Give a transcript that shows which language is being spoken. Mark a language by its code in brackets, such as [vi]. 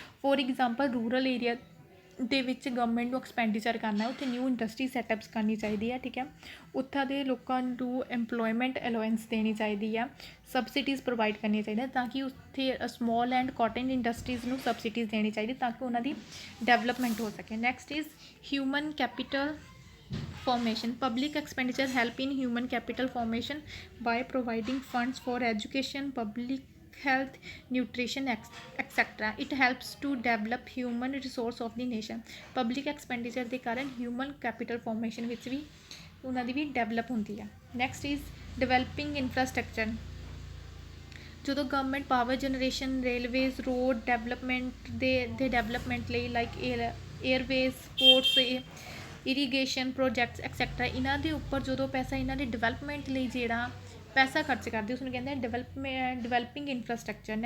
[pa] For example rural area ਦੇ ਵਿੱਚ government ਨੂੰ ਐਕਸਪੈਂਡੀਚਰ ਕਰਨਾ, ਉੱਥੇ ਨਿਊ ਇੰਡਸਟਰੀ ਸੈਟਅਪਸ ਕਰਨੀ ਚਾਹੀਦੀ ਹੈ, ਠੀਕ ਹੈ, ਉੱਥੋਂ ਦੇ ਲੋਕਾਂ ਨੂੰ ਐਮਪਲੋਇਮੈਂਟ ਅਲਾਉੈਂਸ ਦੇਣੀ ਚਾਹੀਦੀ ਆ, ਸਬਸਿਡੀਜ਼ ਪ੍ਰੋਵਾਈਡ ਕਰਨੀਆਂ ਚਾਹੀਦੀਆਂ ਤਾਂ ਕਿ ਉੱਥੇ ਸਮੋਲ ਐਂਡ ਕਾਟਨ ਇੰਡਸਟਰੀਜ਼ ਨੂੰ ਸਬਸਿਡੀਜ਼ ਦੇਣੀ ਚਾਹੀਦੀ ਤਾਂ ਕਿ ਉਹਨਾਂ ਦੀ ਡਿਵੈਲਪਮੈਂਟ ਹੋ ਸਕੇ। [en] Next is human capital formation. Public expenditure help in human capital formation by providing funds for education, public health, nutrition, etc. It helps to develop human resource of the nation. Public expenditure [pa] ਦੇ ਕਾਰਨ [en] human capital formation [pa] ਵਿੱਚ ਵੀ ਉਹਨਾਂ ਦੀ ਵੀ develop ਹੁੰਦੀ ਆ। [en] Next is developing infrastructure. [pa] ਜਦੋਂ government power generation, railways, road development ਦੇ development ਲਈ like Airways, ports, irrigation projects etcetera, ਇਹਨਾਂ ਦੇ ਉੱਪਰ ਜਦੋਂ ਪੈਸਾ ਇਹਨਾਂ ਦੇ ਡਿਵੈਲਪਮੈਂਟ ਲਈ ਜਿਹੜਾ ਪੈਸਾ ਖਰਚ ਕਰਦੀ ਉਸਨੂੰ ਕਹਿੰਦੇ ਆ ਡਿਵੈਲਪਿੰਗ ਇਨਫਰਾਸਟਰਕਚਰ।